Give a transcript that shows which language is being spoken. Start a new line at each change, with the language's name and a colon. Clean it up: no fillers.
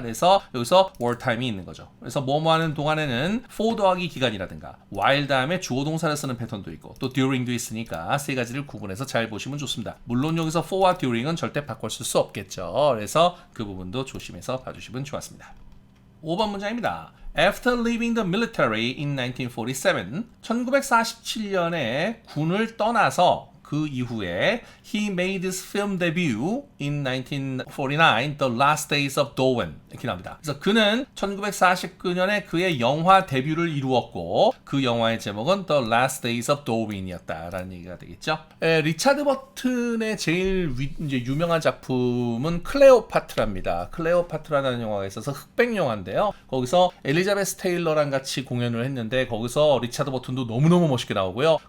Korean: 그래서 여기서 wartime이 있는 거죠. 그래서 뭐뭐 하는 동안에는 for 더하기 기간이라든가 while 다음에 주어 동사를 쓰는 패턴도 있고 또 during도 있으니까 세 가지를 구분해서 잘 보시면 좋습니다. 물론 여기서 for와 during은 절대 바꿔 쓸 수 없겠죠. 그래서 그 부분도 조심해서 봐주시면 좋았습니다. 5번 문장입니다.
English: After leaving the military in 1947,
Korean: 1947년에 군을 떠나서 그 이후에
English: he made his film debut in 1949, The Last Days of Dowen
Korean: 이렇게 나옵니다. 그래서 그는 1949년에 그의 영화 데뷔를 이루었고 그 영화의 제목은 The Last Days of Dowen이었다라는 얘기가 되겠죠. 리차드 버튼의 제일 이제 유명한 작품은 클레오파트라입니다. 클레오파트라는 영화가 있어서 흑백 영화인데요. 거기서 엘리자베스 테일러랑 같이 공연을 했는데 거기서 리차드 버튼도 너무너무 멋있게 나오고요.